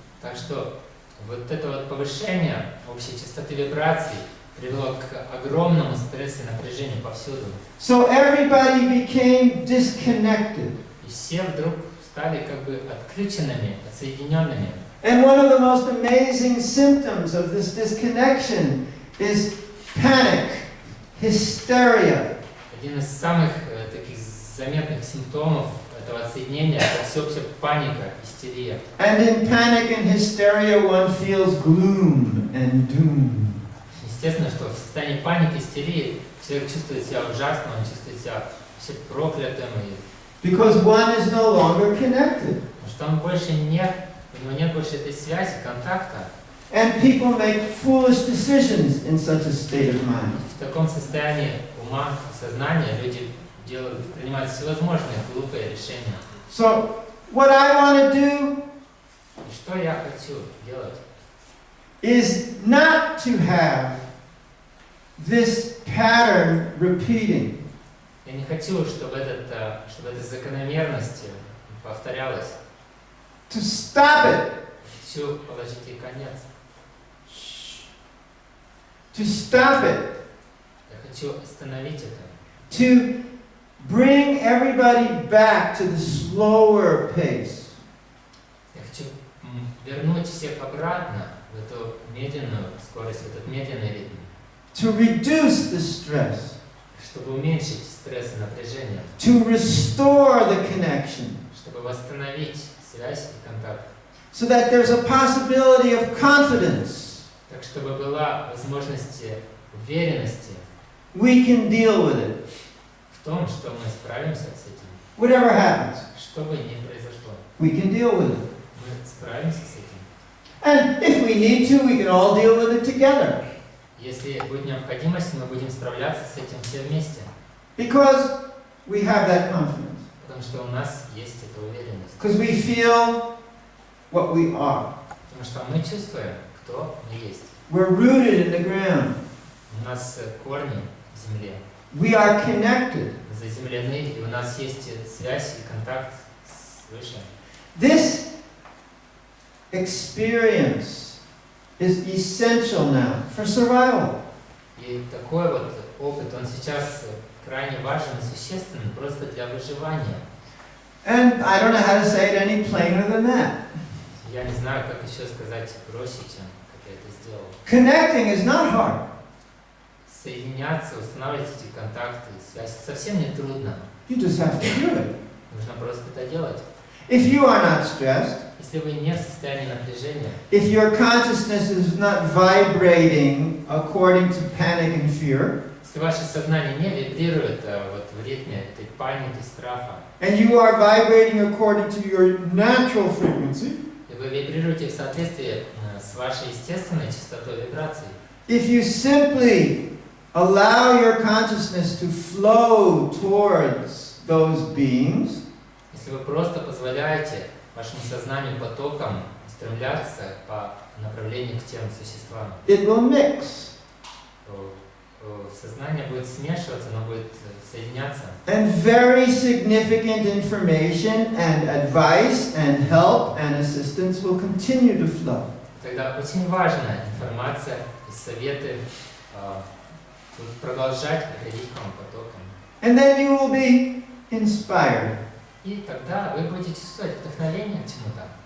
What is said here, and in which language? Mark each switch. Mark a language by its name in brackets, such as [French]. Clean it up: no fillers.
[Russian] Так что вот это вот повышение общей частоты вибраций привело к огромному стрессу и напряжению повсюду. [English] So everybody became disconnected. [Russian] И все вдруг стали как бы отключенными, отсоединенными. [English] And one of the most amazing symptoms of this disconnection is panic, hysteria. [Russian] Один из самых заметных симптомов этого отсоединения это всеобщая паника, истерия. [English] And in panic and hysteria, one feels gloom and doom. [Russian] Естественно, что в состоянии паники, истерии человек чувствует себя ужасно, он чувствует себя вообще проклятым, [English] Because one is no longer connected. [Russian] потому что он больше нет, у него нет больше этой связи, контакта. [English] And people make foolish decisions in such a state of mind. [Russian] В таком состоянии ума, сознания люди принимают всевозможные глупые решения. [English] So, what I want to do [Russian] И что я хочу делать? [English] is not to have this pattern repeating. [Russian] Я не хочу, чтобы эта закономерность повторялась. [English] To stop it. [Russian] Хочу положить ей конец. [English] To stop it. [Russian] Я хочу остановить это. [English] To bring everybody back to the slower pace. [Russian] Я хочу вернуть всех обратно в эту медленную скорость, в этот медленный ритм. [English] To reduce the stress. [Russian] Чтобы уменьшить стресс и напряжение. [English] To restore the connection. [Russian] Чтобы восстановить связь и контакт. [English] So that there's a possibility of confidence. [Russian] Так, чтобы была возможность уверенности [English] We can deal with it. [Russian] в том, что мы справимся с этим. [English] Whatever happens, [Russian] Что бы ни произошло, [English] we can deal with it. [Russian] мы справимся с этим. [English] And if we need to, we can all deal with it together. [Russian] Если будет необходимость, мы будем справляться с этим все вместе. [English] Because we have that confidence. [Russian] Потому что у нас есть эта уверенность. [English] Because we feel what we are. [Russian] Потому что мы чувствуем, кто мы есть. [English] We're rooted in the ground. [Russian] У нас корни в земле. [English] We are connected. [Russian] Заземлены, и у нас есть связь и контакт с Высшим. [English] This experience is essential now for survival. [Russian] И такой вот опыт, он сейчас крайне важен и существенен просто для выживания. [English] And I don't know how to say it any plainer than that. [Russian] Я не знаю, как еще сказать проще, чем как я это сделал. [English] Connecting is not hard. [Russian] Соединяться, устанавливать эти контакты, связь совсем не трудно. [English] You just have to do it. [Russian] Нужно просто это делать. [English] If you are not stressed, [Russian] Если вы не в состоянии напряжения, [English] if your consciousness is not vibrating according to panic and fear, [Russian] если ваше сознание не вибрирует вот в ритме этой паники, страха, [English] and you are vibrating according to your natural frequency, [Russian] и вы вибрируете в соответствии с вашей естественной частотой вибраций, [English] if you simply allow your consciousness to flow towards those beings, [Russian] если вы просто позволяете вашему сознанию потоком устремляться по направлению к тем существам, [English] it will mix. [Russian] то сознание будет смешиваться, оно будет соединяться. [English] And very significant information and advice and help and assistance will continue to flow. [Russian] Тогда очень важная информация и советы будут продолжать приходить к вам потоком. [English] And then you will be inspired. [Russian] И тогда вы будете чувствовать вдохновение к чему-то.